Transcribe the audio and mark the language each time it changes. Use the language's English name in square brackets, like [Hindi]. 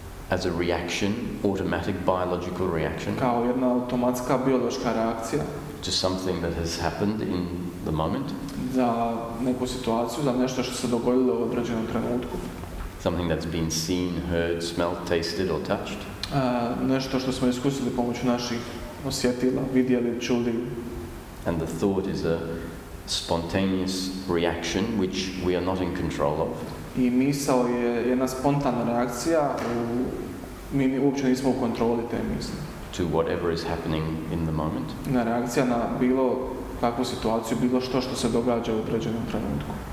[English] As a reaction, automatic biological reaction [Croatian] Kao jedna automatska biološka reakcija [English] to something that has happened in the moment, [Croatian] za neku situaciju, za nešto što se dogodilo u određenom trenutku. [English] something that's been seen, heard, smelled, tasted or touched. [Croatian] Nešto što smo iskusili pomoću naših osjetila, vidjeli, čuli. [English] And the thought is a spontaneous reaction which we are not in control of. [Croatian] I misao je jedna spontana reakcija, mi uopće nismo u kontroli te misli. [English] to whatever is happening in the moment. [Croatian] Na reakcija na bilo kakvu situaciju, bilo što se događa u određenom trenutku.